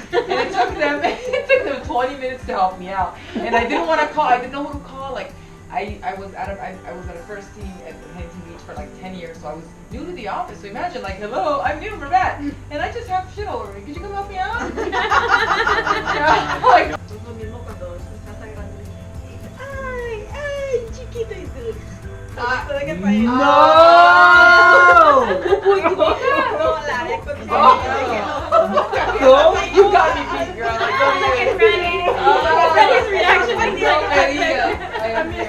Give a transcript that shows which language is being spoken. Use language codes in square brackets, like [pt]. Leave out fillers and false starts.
[en] And it took them 20 minutes to help me out. And I didn't want to call. I didn't know who to call. Like, I was at a first team at Huntington Beach for like 10 years, so I was new to the office. So imagine, like, hello, I'm new for that, and I just have shit all over me. Could you come help me out? Like, [es] Es lo mismo cuando estás grande. Ay, chiquito y tú. No. No, la de [en] you got me beat, girl. Like, Look at Franny's reaction. I am